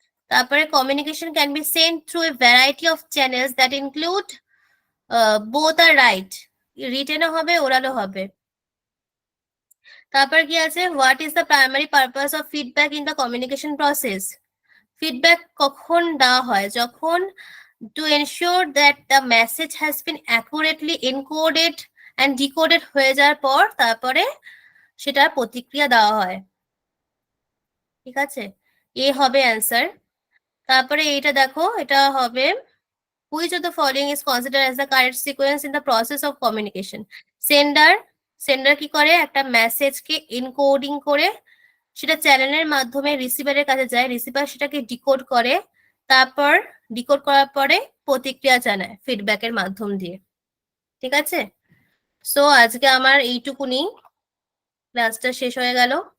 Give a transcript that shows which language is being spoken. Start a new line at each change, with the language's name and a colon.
English: তারপরে communication can be send through a variety of channels that include both আর রাইট,
Bangla: রিটেনও হবে, ওরালও হবে। তারপর কি আছে,
English: What is the primary purpose of feedback in the communication process?
Bangla: Feedback কখন দেওয়া হয়?
English: যখন to ensure that the message has been accurately encoded and decoded
Bangla: হয়ে যাওয়ার পর তারপরে সেটার প্রতিক্রিয়া দেওয়া হয়। ঠিক আছে, এ হবে অ্যান্সার। তারপরে এইটা দেখো, এটা হবে
English: which of the following is considered as the correct sequence in the process of communication?
Bangla: Sender কি করে, একটা মেসেজকে এনকোডিং করে সেটা চ্যানেলের মাধ্যমে রিসিভারের কাছে যায়, রিসিভার সেটাকে ডিকোড করে, তারপর ডিকোড করার পরে প্রতিক্রিয়া জানায় ফিডব্যাকের মাধ্যম দিয়ে। ঠিক আছে, সো আজকে আমার এইটুকুনি, ক্লাসটা শেষ হয়ে গেল।